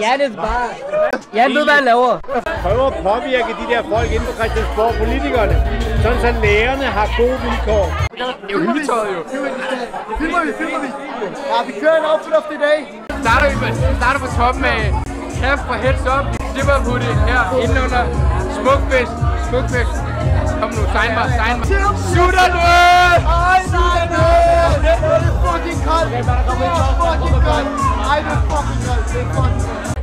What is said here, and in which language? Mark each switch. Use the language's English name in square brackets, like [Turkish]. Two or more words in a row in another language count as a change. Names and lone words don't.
[Danish] Jan er bare... Jan ved, hvad han laver. Prøver at påvirke de der folk inden for Christiansborg, politikerne, sådan så lærerne har gode vilkår. Det er jo hyggetøjet jo. Filmer vi. Ja, vi kører en [English] outfit of the day. [Danish] Starter på toppen med cap fra heads up, [English] zipper hoodie [Danish] her indenunder, smukfest. Kom nu, sign mig. Shooter nu! Ej, det er fucking koldt. Det er fucking koldt.